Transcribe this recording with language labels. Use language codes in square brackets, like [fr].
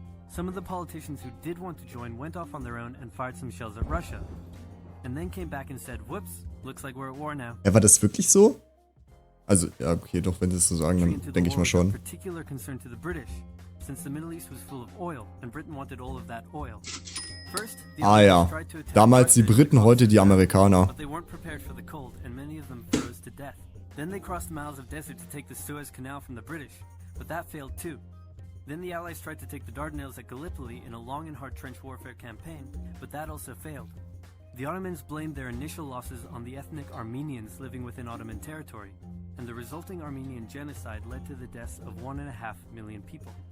[en] Some of the politicians who did want to join went off on their own and fired some shells at Russia, and then came back and said, whoops, looks like we're at war now. [de] Ja, war das wirklich so? Also, ja, okay, doch, wenn sie es so sagen, dann denke ich mal schon. [en] Particular concern to the British, since the Middle East was full of oil, and Britain wanted all of that oil. First, [de] Ah ja, damals die Briten, heute die Amerikaner. [en] But they weren't prepared for the cold, and many of them froze to death. Then they crossed miles of desert to take the Suez Canal from the British, but that failed too. Then the Allies tried to take the Dardanelles at Gallipoli in a long and hard trench warfare campaign, but that also failed. The Ottomans blamed their initial losses on the ethnic Armenians living within Ottoman territory, and the resulting Armenian genocide led to the deaths of 1.5 million people.